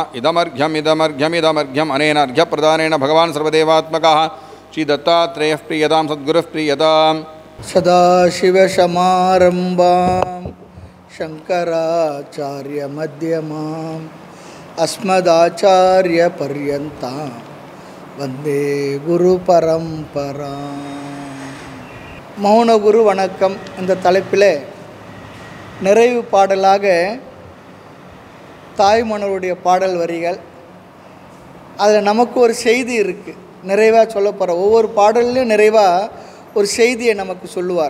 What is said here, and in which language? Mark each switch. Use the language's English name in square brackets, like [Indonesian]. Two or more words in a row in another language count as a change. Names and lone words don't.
[Sanskrit] इदमर्घ्यमिदमर्घ्यमिदमर्घ्यम् अनेन अर्घ्यप्रदानेन भगवान् सर्वदेवात्मकः श्री दत्तात्रेयः प्रीयतां सद्गुरुः प्रीयताम्। सदाशिवसमारम्भां शङ्कराचार्यमध्यमाम् अस्मदाचार्यपर्यन्तां वन्दे குருபரம்பராம். [Tamil] மௌனகுரு வணக்கம் இந்த தலைப்பில் நிறைவு பாடலாக தாய்மணருடைய பாடல் வரிகள். அதில் நமக்கு ஒரு செய்தி இருக்குது. நிறைவாக சொல்ல போகிற ஒவ்வொரு பாடல்லையும் நிறைவாக ஒரு செய்தியை நமக்கு சொல்லுவார்.